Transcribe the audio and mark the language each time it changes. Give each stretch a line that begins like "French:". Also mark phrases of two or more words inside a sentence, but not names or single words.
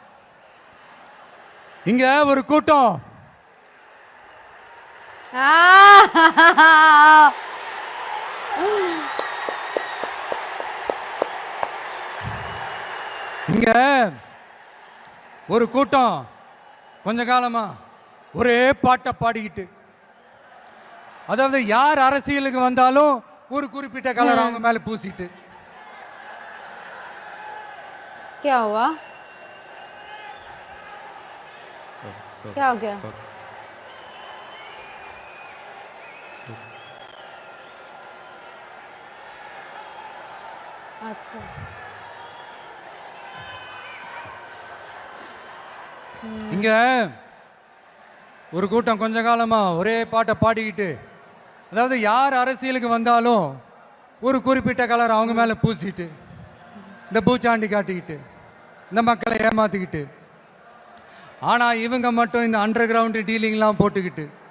Tamil: இங்க ஒரு கூட்டம் இங்க ஒரு கூட்டம் கொஞ்ச காலமா ஒரே பாட்டை பாடிக்கிட்டு, அதாவது யார் அரசியலுக்கு வந்தாலும் ஒரு குறிப்பிட்ட கலர் அவங்க மேல பூசிட்டு.
Hindi: क्या हुआ? क्या हो गया? अच्छा,
Tamil: இங்க ஒரு கூட்டம் கொஞ்ச காலமா ஒரே பாட்டை பாடிக்கிட்டு, அதாவது யார் அரசியலுக்கு வந்தாலும் ஒரு குறிப்பிட்ட கலர் அவங்க மேல பூசிட்டு, இந்த பூச்சாண்டி காட்டிக்கிட்டு, இந்த மக்களை ஏமாத்திக்கிட்டு, ஆனா இவங்க மட்டும் இந்த
English: under ground dealings
Tamil: போட்டுக்கிட்டு,